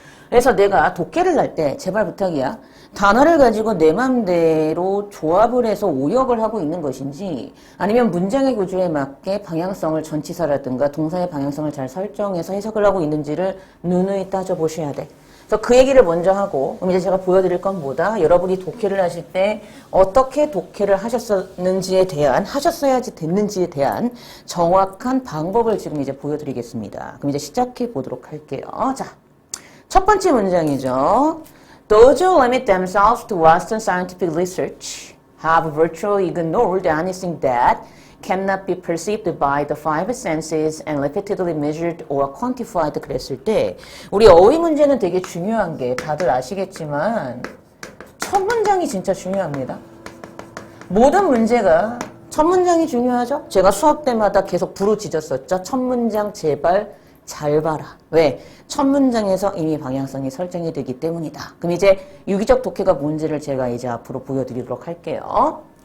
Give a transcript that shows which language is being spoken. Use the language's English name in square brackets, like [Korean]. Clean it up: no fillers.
[Korean] 그래서 내가 독해를 할 때 제발 부탁이야. 단어를 가지고 내 맘대로 조합을 해서 오역을 하고 있는 것인지 아니면 문장의 구조에 맞게 방향성을 전치사라든가 동사의 방향성을 잘 설정해서 해석을 하고 있는지를 누누이 따져보셔야 돼. 그래서 그 얘기를 먼저 하고 그럼 이제 제가 보여드릴 건 뭐다? 여러분이 독해를 하실 때 어떻게 독해를 하셨어야지 됐는지에 대한 정확한 방법을 지금 이제 보여드리겠습니다. 그럼 이제 시작해 보도록 할게요. 자. 첫 번째 문장이죠. [English] Those who limit themselves to Western scientific research have virtually ignored anything that cannot be perceived by the five senses and repeatedly measured or quantified [Korean] 그랬을 때 우리 어휘 문제는 되게 중요한 게 다들 아시겠지만 첫 문장이 진짜 중요합니다. 모든 문제가 첫 문장이 중요하죠. 제가 수업 때마다 계속 부르짖었었죠. 첫 문장 제발 잘 봐라. 왜? 첫 문장에서 이미 방향성이 설정이 되기 때문이다. 그럼 이제 유기적 독해가 뭔지를 제가 이제 앞으로 보여드리도록 할게요.